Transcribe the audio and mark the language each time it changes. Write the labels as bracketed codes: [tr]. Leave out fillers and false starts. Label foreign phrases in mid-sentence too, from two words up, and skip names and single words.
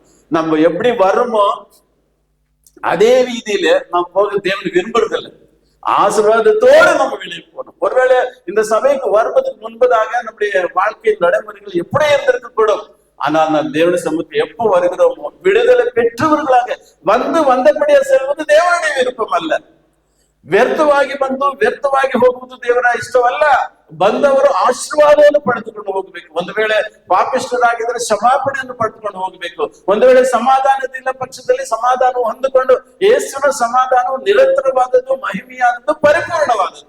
[ta] நம்ம எப்படி வருமோ அதே ரீதியில நாம் போக தேவன் விரும்புறதில்லை. ஆசீர்வாதத்தோடு நம்ம வெளியே போகணும். ஒருவேளை இந்த சபைக்கு வருவதற்கு முன்பதாக நம்முடைய வாழ்க்கை நடைமுறைகள் எப்படி இருந்திருக்க கூடும். ஆனால் நாம் தேவனுடைய சமூகத்தை எப்போ வருகிறோமோ விடுதலை பெற்றவர்களாக வந்தபடியா செல்வது தேவனுடைய விருப்பம் அல்ல. [kn] ವ್ಯರ್ಥವಾಗಿ ಬಂದು ವ್ಯರ್ಥವಾಗಿ ಹೋಗುವುದು ದೇವರ ಇಷ್ಟವಲ್ಲ. ಬಂದವರು ಆಶೀರ್ವಾದವನ್ನು ಪಡೆದುಕೊಂಡು ಹೋಗಬೇಕು. ಒಂದು ವೇಳೆ ಪಾಪಿಷ್ಠರಾಗಿದ್ದರೆ ಕ್ಷಮಾಪಣೆಯನ್ನು ಪಡೆದುಕೊಂಡು ಹೋಗಬೇಕು. ಒಂದು ವೇಳೆ ಸಮಾಧಾನದಿಂದ ಪಕ್ಷದಲ್ಲಿ ಸಮಾಧಾನ ಹೊಂದಿಕೊಂಡು ಯೇಸುವಿನ ಸಮಾಧಾನವು ನಿರಂತರವಾದದ್ದು, ಮಹಿಮೆಯಾದದ್ದು, ಪರಿಪೂರ್ಣವಾದದ್ದು.